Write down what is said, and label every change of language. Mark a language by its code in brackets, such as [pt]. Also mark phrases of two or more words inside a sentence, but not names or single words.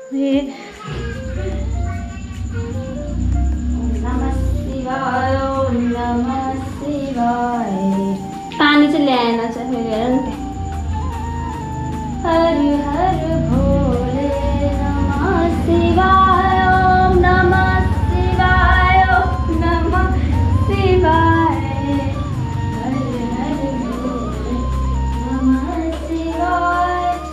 [ne] पानी चाहिँ ल्याएन चाहिँ फेरि हेर नि त। [sa] हरि हर भोले नमः शिवाय ओम नमः शिवाय ओम नमः शिवाय। हरि हर भोले नमः शिवाय।